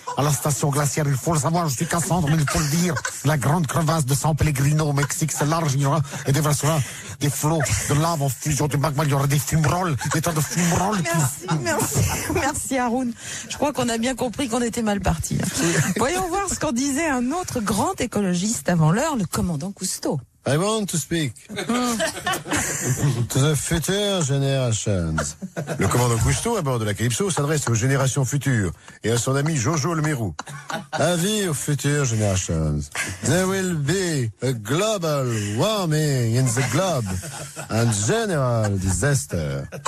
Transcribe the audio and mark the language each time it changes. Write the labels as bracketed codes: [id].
[fr] À la station glaciaire, il faut le savoir, je suis Cassandre, mais il faut le dire. La grande crevasse de San Pellegrino au Mexique s'élargira et déversera des flots de lave en fusion du magma. Il y aura des fumerolles, des tas de fumerolles. Merci Haroun. Je crois qu'on a bien compris qu'on était mal parti. Voyons voir ce qu'en disait un autre grand écologiste avant l'heure, le commandant Cousteau. [en] I want to speak to the future generations. [fr] Le commandant Cousteau, à bord de la Calypso, s'adresse aux générations futures et à son ami Jojo le Mérou. Avis aux [en] future generations. There will be a global warming in the globe and general disaster.